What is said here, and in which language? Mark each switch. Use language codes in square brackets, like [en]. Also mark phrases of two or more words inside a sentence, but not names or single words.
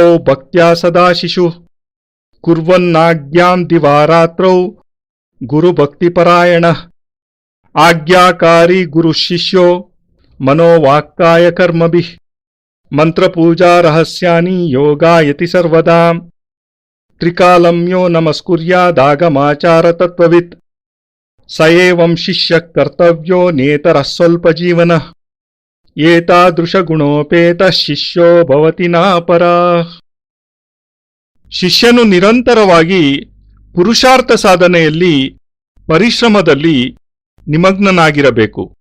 [sa] ಭಕ್ತ್ಯಾ ಸದಾ ಶಿಶುಃ ಕುರ್ವನ್ನಾಜ್ಞಾಂ ದಿವಾರಾತ್ರೌ ಗುರುಭಕ್ತಿಪರಾಯಣಃ ಆಜ್ಞಾಕಾರಿ ಗುರುಶಿಷ್ಯೋ ಮನೋವಾಕ್ಕಾಯ ಕರ್ಮಭಿಃ ಮಂತ್ರಪೂಜಾ ರಹಸ್ಯಾನಿ ಯೋಗಾಯತಿ ಸರ್ವದಾ ತ್ರಿಕಾಲಂ ಯೋ ನಮಸ್ಕುರ್ಯಾದಾಗಮಾಚಾರ ತತ್ವವಿತ್ ಸ ಏವಂ ಶಿಷ್ಯ ಕರ್ತವ್ಯೋ ನೇತರ ಸ್ವಲ್ಪ ಜೀವನ ಏತಾದೃಶ ಗುಣೋಪೇತ ಶಿಷ್ಯೋ ಭವತಿ ನಾಪರ. [kn] ಶಿಷ್ಯನು ನಿರಂತರವಾಗಿ ಪುರುಷಾರ್ಥ ಸಾಧನೆಯಲ್ಲಿ ಪರಿಶ್ರಮದಲ್ಲಿ ನಿಮಗ್ನನಾಗಿರಬೇಕು.